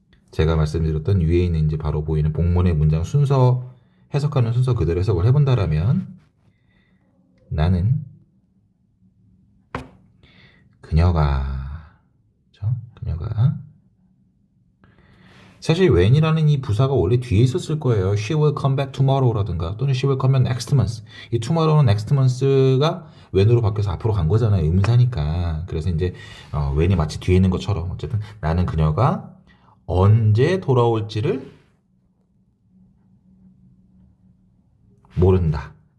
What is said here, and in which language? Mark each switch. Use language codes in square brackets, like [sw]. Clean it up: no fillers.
[ko] 제가 말씀드렸던 위에 있는 이제 바로 보이는 복문의 문장 순서 해석하는 순서 그대로 해석을 해본다라면 나는 그녀가 그렇죠? 그녀가 사실 when이라는 이 부사가 원래 뒤에 있었을 거예요. [en] She will come back tomorrow [ko] 라든가 또는 [en] She will come back next month. [ko] 이 tomorrow는 next month가 when으로 바뀌어서 앞으로 간 거잖아요. 의문사니까. 그래서 이제 when이 마치 뒤에 있는 것처럼 어쨌든 나는 그녀가 언제 돌아올지를 모른다.